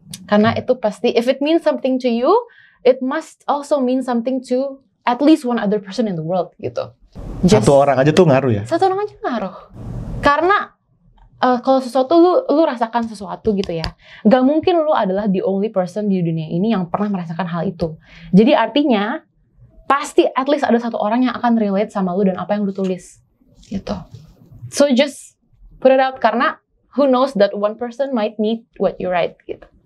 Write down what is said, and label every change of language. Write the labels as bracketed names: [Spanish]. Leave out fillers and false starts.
[Indonesian] Karena itu pasti [English] if it means something to you, it must also mean something to at least one other person in the world gitu. [Indonesian] Satu orang aja tuh ngaruh ya? Satu orang aja ngaruh. Karena kalau sesuatu lu rasakan sesuatu gitu ya, gak mungkin lu adalah [English] the only person [Indonesian] di dunia ini yang pernah merasakan hal itu. Jadi artinya pasti [English] at least [Indonesian] ada satu orang yang akan relate sama lu dan apa yang lu tulis gitu. [English] So just put it out, karena who knows that one person might need what you write gitu.